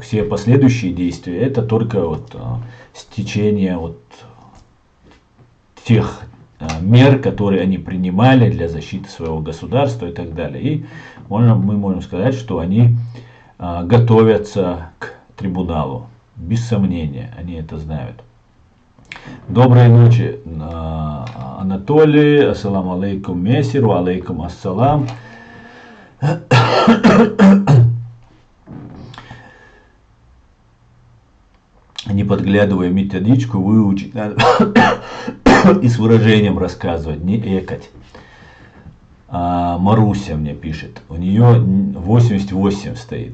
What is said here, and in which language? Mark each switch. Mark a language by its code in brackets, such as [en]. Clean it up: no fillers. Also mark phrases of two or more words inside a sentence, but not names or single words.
[ru] Все последующие действия это только вот стечение вот тех мер, которые они принимали для защиты своего государства и так далее. И мы можем сказать, что они готовятся к трибуналу. Без сомнения, они это знают. Доброй ночи, Анатолий. [ar] السلام عليكم, Мессиру. عليكم السلام. [ru] Не подглядывая методичку, выучить надо и с выражением рассказывать, не экать. Маруся мне пишет, у нее 88 стоит.